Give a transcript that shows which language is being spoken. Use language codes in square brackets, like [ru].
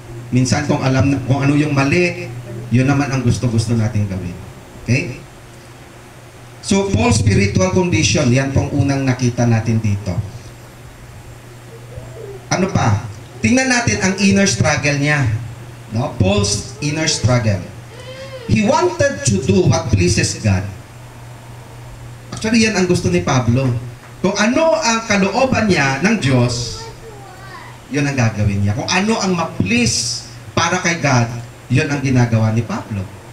[tl] Minsan, kung ano yung mali, yun naman ang gusto-gusto natin gawin. Okay? So, [en] Paul's spiritual condition, [tl] yan pong unang nakita natin dito. Ano pa? Tingnan natin ang inner struggle niya. [en] No? Paul's inner struggle. He wanted to do what pleases God. [tl] Actually, yan ang gusto ni Pablo. Kung ano ang kalooban niya ng Diyos, yun ang gagawin niya. Kung ano ang ma-please para kay God, yun ang ginagawa ni Pablo.